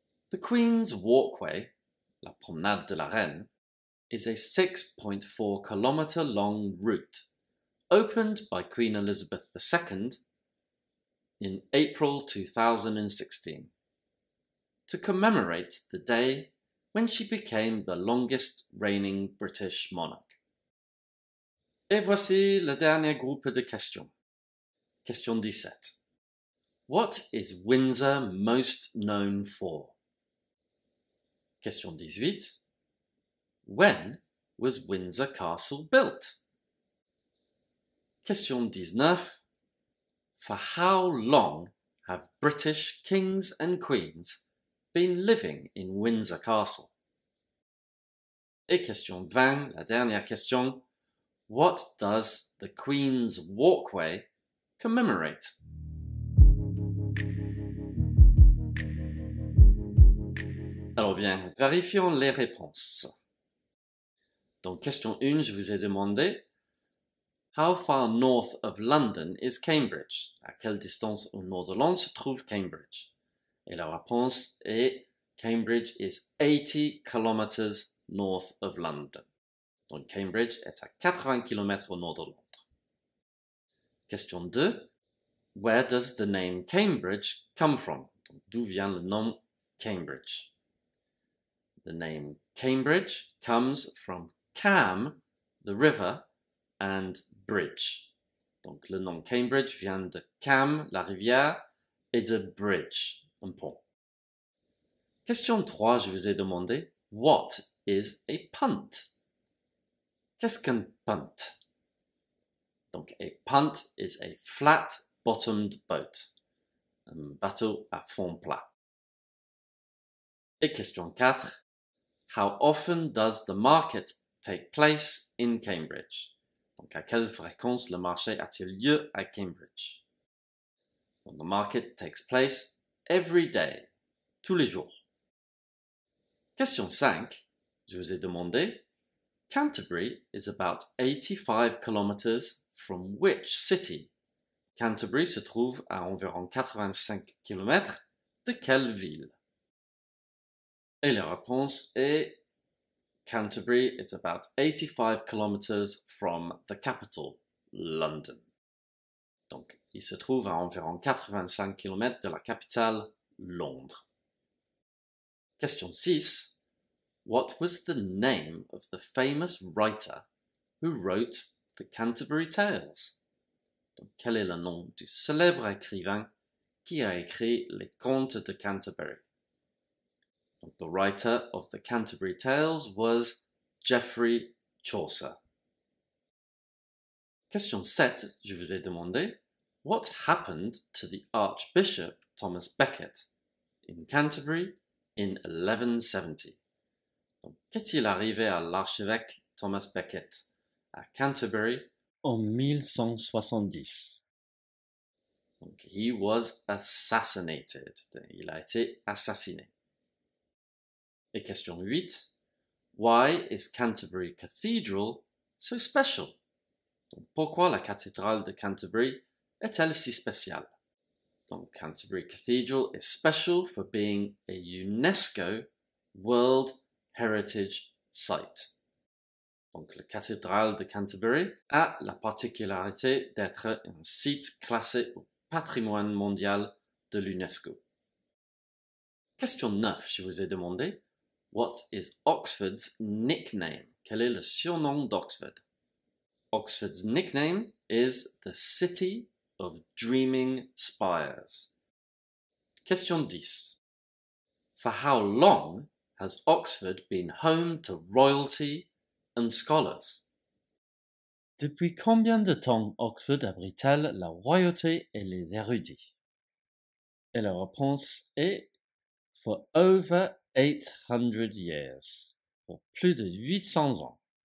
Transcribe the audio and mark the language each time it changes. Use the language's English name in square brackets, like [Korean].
[English] The Queen's Walkway, [French] la Promenade de la Reine, [English] is a 6.4 kilometre long route opened by Queen Elizabeth II in April 2016 to commemorate the day when she became the longest reigning British monarch. [French] Et voici le dernier groupe de questions. Question 17. [English] What is Windsor most known for? Question 18. When was Windsor Castle built? Question 19. For how long have British kings and queens been living in Windsor Castle? [French] Et question 20, la dernière question. [English] What does the Queen's Walkway commemorate? [French] Alors bien, vérifions les réponses. Donc, question 1, je vous ai demandé [English] How far north of London is Cambridge? [French] À quelle distance au nord de Londres se trouve Cambridge? Et la réponse est [English] Cambridge is 80 kilometers north of London. [French] Donc Cambridge est à 80 km au nord de Londres. Question 2. [English] Where does the name Cambridge come from? [French] Donc, d'où vient le nom Cambridge? [English] The name Cambridge comes from Cam, the river, and bridge. [French] Donc le nom Cambridge vient de Cam, la rivière, et de bridge, un pont. Question 3, je vous ai demandé [English] What is a punt? [French] Qu'est-ce qu'un punt? Donc [English] a punt is a flat-bottomed boat, [French] un bateau à fond plat. Et question 4, [English] How often does the market take place in Cambridge? [French] Donc, à quelle fréquence le marché a-t-il lieu à Cambridge? [English] Donc, the market takes place every day, [French] tous les jours. [English] Question 5, [French] je vous ai demandé, [English] Canterbury is about 85 kilometers from which city? [French] Canterbury se trouve à environ 85 km de quelle ville? Et la réponse est [English] Canterbury is about 85 kilometers from the capital, London. [French] Donc, il se trouve à environ 85 km de la capitale, Londres. Question 6. [English] What was the name of the famous writer who wrote the Canterbury Tales? [French] Donc, quel est le nom du célèbre écrivain qui a écrit les contes de Canterbury? [English] Donc, the writer of the Canterbury Tales was Geoffrey Chaucer. Question 7, [French] je vous ai demandé, [English] what happened to the Archbishop Thomas Becket in Canterbury in 1170? [French] Donc, qu'est-il arrivé à l'archevêque Thomas Becket à Canterbury en 1170? Donc, [English] he was assassinated. [French] Il a été assassiné. Et question 8. [English] Why is Canterbury Cathedral so special? [French] Donc, pourquoi la cathédrale de Canterbury est-elle si spéciale? [English] Donc, Canterbury Cathedral is special for being a UNESCO World Heritage Site. [French] donc la cathédrale de Canterbury, a la particularité d'être un site classé au patrimoine mondial de l'UNESCO. Question 9, je vous ai demandé, [English] what is Oxford's nickname? [French] Quel est le surnom d'Oxford? [English] Oxford's nickname is the City of Dreaming Spires. Question 10. For how long has Oxford been home to royalty and scholars? [French] Depuis combien de temps Oxford abrite-t-elle la royauté et les érudits? Et la réponse est [English] for over 800 years, [French] pour plus de 800 ans.